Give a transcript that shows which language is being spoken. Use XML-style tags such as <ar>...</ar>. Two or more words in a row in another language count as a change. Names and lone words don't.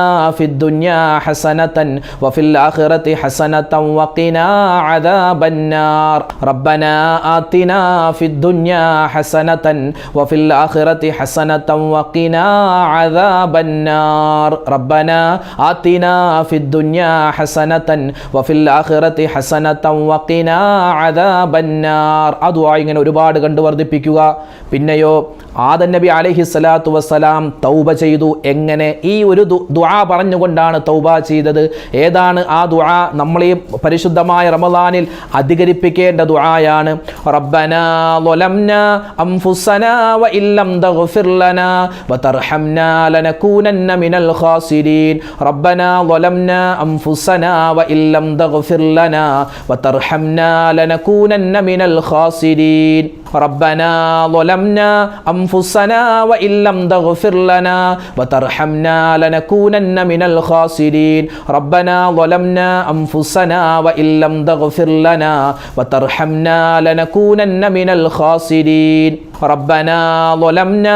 <ar>في الدنيا حسنة وفي الآخرة حسنة وقنا عذاب النار ربنا آتنا في الدنيا حسنة وفي الآخرة حسنة وقنا عذاب النار ربنا آتنا في الدنيا حسنة وفي الآخرة حسنة وقنا عذاب النار</ar> <ml>ആ ദുആ ഇങ്ങനെ ഒരുപാട് കണ്ടു വർദ്ധിപ്പിക്കുക. പിന്നെയോ ആദം നബി</ml> <ar>عليه الصلاة والسلام</ar> <ml>തൗബ ചെയ്തു. എങ്ങനെ? ഈ ഒരു ദുആ പറഞ്ഞുകൊണ്ടാണ് തൗബ ചെയ്തത്. ഏതാണ് ആ ദുആ? നമ്മൾ ഈ പരിശുദ്ധമായ റമളാനിൽ അധികരിപ്പിക്കേണ്ട ദുആയാണ്.</ml> <ar>ربنا ظلمنا أنفسنا وإن لم تغفر لنا وترحمنا لنكونن من الخاسرين ربنا ظلمنا أنفسنا وإن لم تغفر لنا وترحمنا لنكونن من الخاسرين ربنا ظلمنا أنفسنا وإن لم تغفر لنا وترحمنا لنكونن من الخاسرين ربنا ظلمنا أنفسنا وإن لم تغفر لنا وترحمنا لنكونن من الخاسرين ربنا ظلمنا</ar>